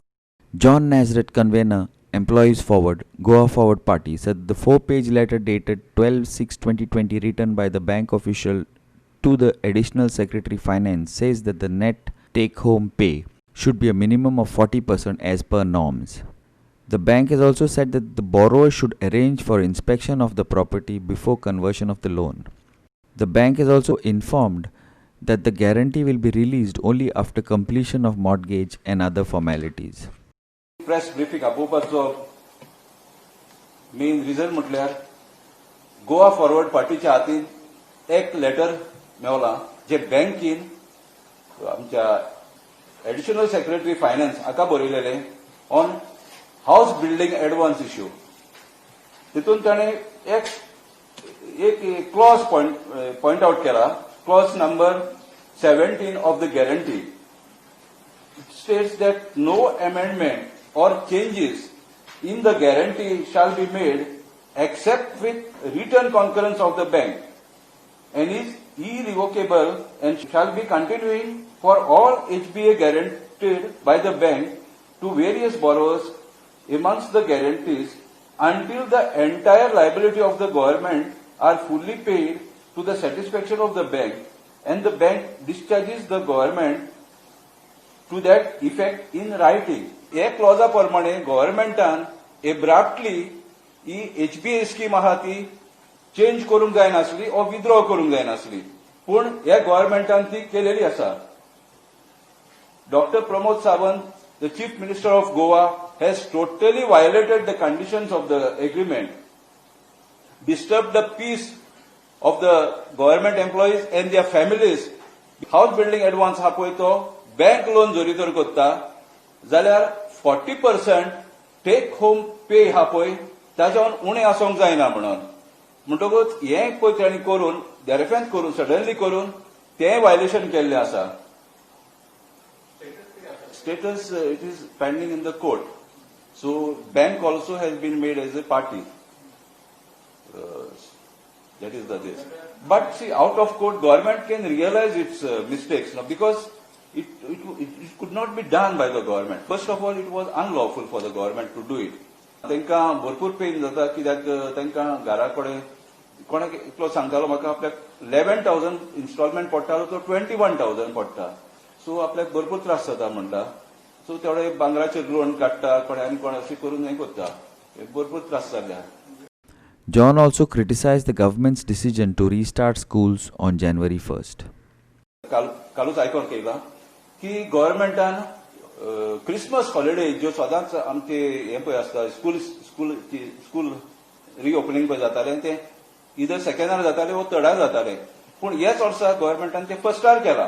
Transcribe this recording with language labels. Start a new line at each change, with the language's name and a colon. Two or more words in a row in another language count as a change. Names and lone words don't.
English: John Nazareth, convener, Employees Forward, Goa Forward Party, said the 4-page letter dated 12/6/2020 written by the bank official to the Additional Secretary Finance says that the net take-home pay should be a minimum of 40% as per norms. The bank has also said that the borrower should arrange for inspection of the property before conversion of the loan. The bank has also informed that the guarantee will be released only after completion of mortgage and other formalities. press briefing
Konkani: आपोवपाचो
English: main reason
Konkani: म्हटल्यार गोवा फॉरवर्ड पार्टीच्या हातीन एक लेटर मेवला जे बँकीन आमच्या
English: Additional Secretary Finance
Konkani: हाका बरयलेले
English: on house building advance issue.
Konkani: तितून ताणे एक clause
English: point out
Konkani: केला,
English: clause number 17 of the guarantee. It states that no amendment or changes in the guarantee shall be made except with written concurrence of the bank and is irrevocable and shall be continuing for all HBA guaranteed by the bank to various borrowers amongst the guarantees until the entire liability of the government are fully paid to the satisfaction of the bank and the bank discharges the government to that effect in writing.
Konkani: हे क्लॉजा प्रमाणे गव्हर्नमेंटान एब्राप्टली ही HBA स्कीम आहा ती चेंज करूंक जाय नासली ओ विथड्रॉ करूंक जाय नासली, पूण ह्या गव्हर्नमेंटान ती केलेली आसा.
English: Dr. Pramod Sawant, the Chief Minister of Goa, has totally violated the conditions of the agreement, disturbed the peace of the government employees and their families. House building advance
Konkani: ha पळय तो
English: bank loan
Konkani: जरी तर करता जाल्यार 40%
English: take home pay
Konkani: हा पळय ताच्यावन उणें आसोंक जायना म्हणटकूच हें पळय तांणी करून देरेफेंत करून सडनली करून तें वायलेशन केल्लें आसा.
English: Status it is pending in the court. So bank also has been made as a party. That is the this. But see, out of court, government can realize its mistakes now because it could not be done by the government. First of all, it was unlawful for the government to do it.
Konkani: तांकां भरपूर पेन जाता कित्याक तांकां घरा कडेन कोणाक एकलो सांगतालो म्हाका आपल्याक 11,000 इन्स्टॉलमेंट पडटालो तो 21,000 पडटा. सो आपल्याक भरपूर त्रास जाता म्हणटा. सो थोडे भांगराचेर लोन काडटा कोणे आनी कोण अशें करून हें करता. भरपूर त्रास जाल्या.
English: John also criticized the government's decision to restart schools on January 1st.
Konkani: कालूच आयकोंक येयला की गव्हर्नमेंटान
English: Christmas holiday
Konkani: ज्यो सदांच आमचे हें पळय आसता
English: school reopening
Konkani: पळय जातालें तें इधर सेकंडार जातालें वो थर्डार जातालें, पूण हेच वर्सा गव्हर्नमेंटान तें फर्स्टार केलां.